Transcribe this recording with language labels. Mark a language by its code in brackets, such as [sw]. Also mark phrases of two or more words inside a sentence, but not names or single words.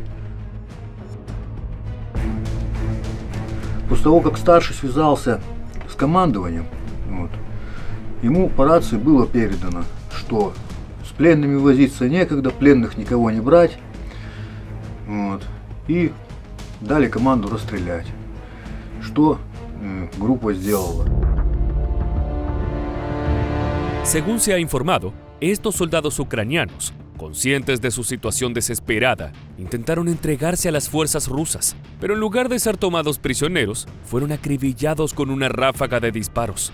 [ru] После того, как старший связался с командованием, вот, ему по рации было передано, что с пленными возиться некогда, пленных никого не брать, вот, и дали команду расстрелять, что группа сделала. [es] Según se ha informado, estos soldados ucranianos, conscientes de su situación desesperada, intentaron entregarse a las fuerzas rusas, pero en lugar de ser tomados prisioneros, fueron acribillados con una ráfaga de disparos.